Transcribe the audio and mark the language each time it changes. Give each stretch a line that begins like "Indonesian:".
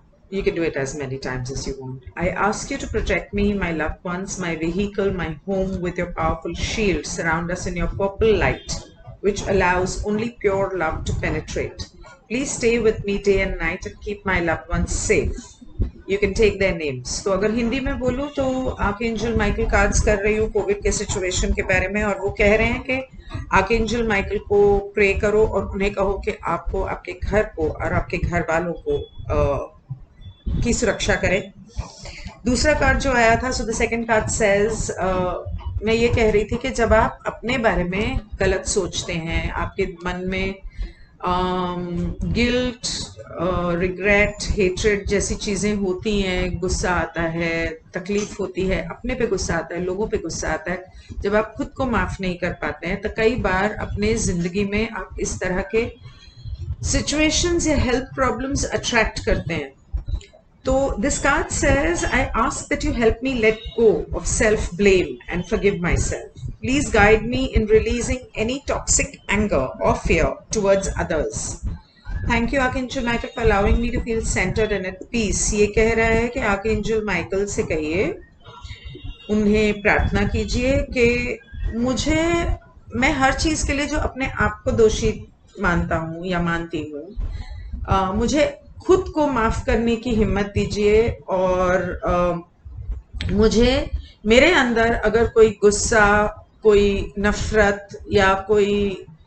English: You can do it as many times as you want. I ask you to protect me, my loved ones, my vehicle, my home with your powerful shield. Surround us in your purple light, which allows only pure love to penetrate. Please stay with me day and night and keep my loved ones safe. You can take their names.
Hindi: तो अगर हिंदी में बोलूँ तो archangel Michael cards कर रही हूँ Covid के situation के बारे में और वो कह रहे हैं कि आर्कएंजल माइकल को प्रे करो और उन्हें कहो कि आपको आपके घर को और आपके घर वालों को की सुरक्षा करें. दूसरा कार्ड जो आया था,
English: so the second card says,
Hindi: मैं ये कह रही थी कि जब आप अपने बारे में गलत सोचते हैं, आपके मन में गिल्ट, रिग्रेट, हेट्रेड जैसी चीज़ें होती हैं, गुस्सा आता है, तकलीफ होती है, अपने पे गुस्सा आता है, लोगों पे गुस्सा आता है, जब आप खुद को माफ़ नहीं कर पाते हैं तो कई बार अपने ज़िंदगी में आप इस तरह के सिचुएशंस या हेल्थ प्रॉब्लम्स अट्रैक्ट करते हैं.
English: So this card says, I ask that you help me let go of self-blame and forgive myself. Please guide me in releasing any toxic anger or fear towards others. Thank you, Archangel Michael, for allowing me to feel centered and at peace.
Hindi: ये कह रहा है कि Archangel Michael से कहिए, उन्हें प्रार्थना कीजिए कि मुझे, मैं हर चीज़ के लिए जो अपने आप को दोषी मानता हूँ या मानती हूँ, मुझे खुद को माफ करने की हिम्मत दीजिए और मुझे मेरे अंदर अगर कोई गुस्सा, कोई नफरत या कोई